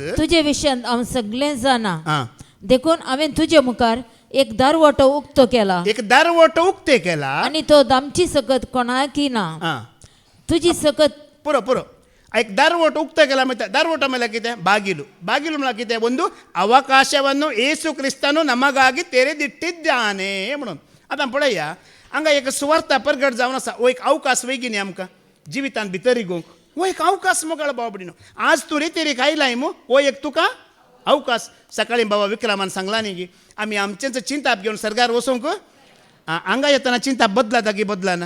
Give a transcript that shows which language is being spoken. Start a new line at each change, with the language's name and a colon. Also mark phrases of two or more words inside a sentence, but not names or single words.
Konkani: तुजे विशयान हांव सगळें जाणा देखून हांवें तुजे मुखार एक दारवटो उक्तो केला. एक दारवटो उक्ते केला आनी तो दामची सकत कोणाकी ना. तुजी सकत पुरो पुरो एक दारवटो उक्ते केला. दारवटो म्हळ्यार कितें बागिಲು.
Kannada: ಬಾಗಿಲು
Konkani: म्हळ्यार कितें
Kannada: ಒಂದು ಅವಕಾಶವನ್ನು ಯೇಸು ಕ್ರಿಸ್ತನು ನಮಗಾಗಿ ತೆರೆದಿಟ್ಟಿದ್ದಾನೆ म्हणून.
Konkani: आतां पळया हांगा एक सुवार्ता प्रगट जावन आसा. हो एक अवकाश वयगी न्ही आमकां जिवितांत भितर इगोवंक. हो एक अवकाश मोगाळ बाबडीनो. आज तूं रेतेरेक आयलाय मू हो एक तुका अवकाश. सकाळी बाबा विक्रमान सांगला न्ही की आमी आमचेंच चिंताप घेवन सरकार वचोंक हांगा येतना चिंताप बदलाता की बदलाना.